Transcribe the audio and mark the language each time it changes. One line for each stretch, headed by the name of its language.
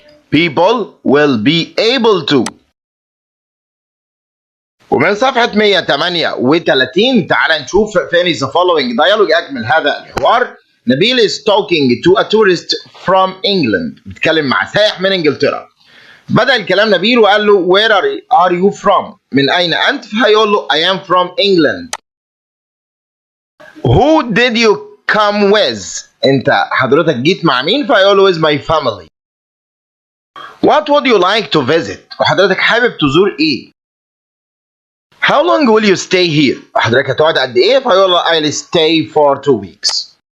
English: People will be able to.
Arabic: ومن صفحة 138 تعال نشوف
English: finish the following dialogue.
Arabic: أكمل هذا الحوار.
English: نبيل is talking to a tourist from England.
Arabic: بيتكلم مع سائح من إنجلترا. بدأ الكلام نبيل وقال له
English: where are you from؟
Arabic: من أين أنت؟ فهيقول له
English: I am from England. Who did you come with؟
Arabic: أنت حضرتك جيت مع مين؟ فهيقول له
English: with my family. What would you like to visit؟
Arabic: وحضرتك حابب تزور إيه؟
English: How long will you stay here؟
Arabic: حضرتك هتقعد قد إيه؟ فهيقول له
English: I'll stay for 2 weeks.